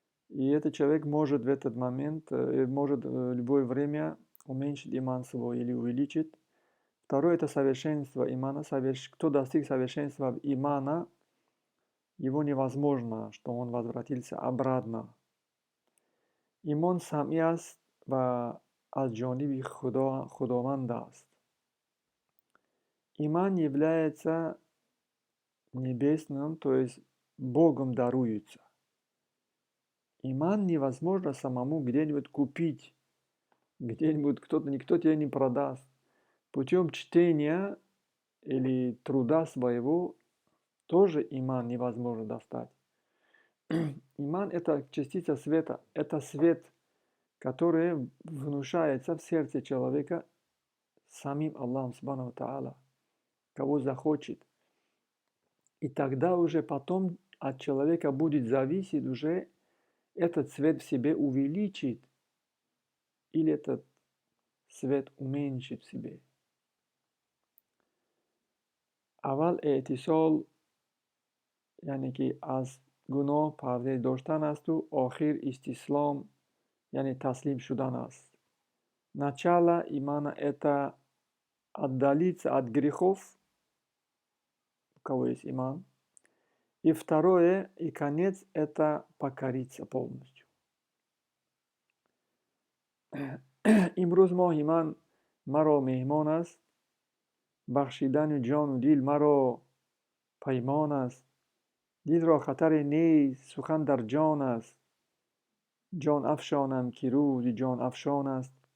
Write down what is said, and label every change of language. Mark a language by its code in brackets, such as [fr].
[ru] И этот человек может в этот момент, может в любое время уменьшить иман свой или увеличить. Второе – это совершенство имана. Кто достиг совершенства имана, его невозможно, что он возвратился обратно. [tg] Иман самъ аст ва аз ҷониби худованд аст. [ru] Иман является небесным, то есть Богом даруется. Иман невозможно самому где-нибудь купить, где-нибудь никто тебе не продаст. Путем чтения или труда своего тоже иман невозможно достать. Иман – это частица света, это свет, который внушается в сердце человека самим Аллахом Субхану Тааля, кого захочет. И тогда уже потом от человека будет зависеть уже этот свет в себе увеличить или этот свет уменьшить в себе. [tg] Аввал эътисол, яъне ки аз гуноҳ парҳез доштан асту охир истислом, яъне таслим шудан аст. [ru] Начало имана – это отдалиться от грехов, у кого есть иман. И второе, и конец – это покориться полностью. [tg] Имрӯз моҳи ман маро меҳмон аст, бахшидани ҷону дил маро паймон аст. Дилро хатаре нест, сухан дар ҷон аст. ҷон афшонам, ки рӯзи ҷон афшон аст.